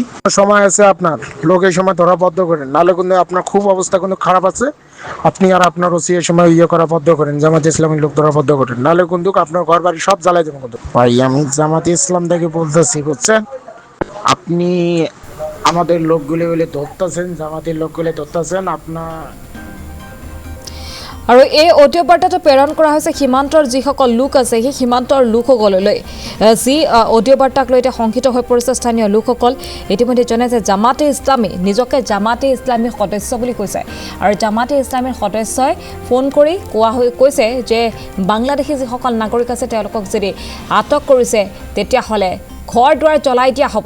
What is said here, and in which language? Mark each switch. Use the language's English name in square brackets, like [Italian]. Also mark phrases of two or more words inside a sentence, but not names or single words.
[Bangla] সময় আছে আপনার লোক এই সময় ধরা বদ্ধ করেন, নালে কিন্তু আপনার খুব অবস্থা কিন্তু খারাপ আছে। আপনি আর আপনার ওসি এই সময় করা বদ্ধ করেন, জামাত ইসলামের লোক ধরা বদ্ধ করেন, নালে কিন্তু আপনার ঘর বাড়ি সব জ্বালাই দেবো কিন্তু। ভাই আমি জামাত ইসলাম থেকে বলতেছি, বুঝছেন? আপনি আমাদের লোকগুলি বলে ধরতেছেন, জামাতের লোকগুলি ধরতেছেন আপনার। [Assamese] আৰু এই অডিঅ' বাৰ্তাটো প্ৰেৰণ কৰা হৈছে সীমান্তৰ যিসকল লোক আছে সেই সীমান্তৰ লোকসকললৈ, যি অডিঅ' বাৰ্তাক লৈ এতিয়া শংকিত হৈ পৰিছে স্থানীয় লোকসকল। ইতিমধ্যে জনাইছে জামাতে ইছলামী, নিজকে জামাতে ইছলামীৰ সদস্য বুলি কৈছে আৰু জামাতে ইছলামীৰ সদস্যই ফোন কৰি কৈছে যে বাংলাদেশী যিসকল নাগৰিক আছে তেওঁলোকক যদি আটক কৰিছে তেতিয়াহ'লে ঘৰ দুৱাৰ জ্বলাই দিয়া হ'ব।